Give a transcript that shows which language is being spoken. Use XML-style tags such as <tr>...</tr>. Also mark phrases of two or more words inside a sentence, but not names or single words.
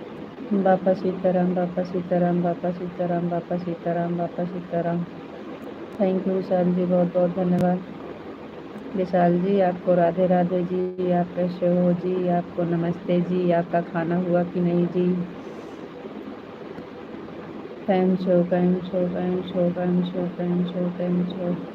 <hi>बापा सीताराम, बापा सीताराम, बापा सीताराम, बापा सीताराम, बापा सीताराम।</hi> <en>thank you</en> <hi>विशाल जी, बहुत बहुत धन्यवाद। विशाल जी आपको राधे राधे जी, आप कैसे हो जी, आपको नमस्ते जी, आपका खाना हुआ कि नहीं जी।</hi> <gu>કેમ છો કેમ છો કેમ છો કેમ છો કેમ છો કેમ છો।</gu>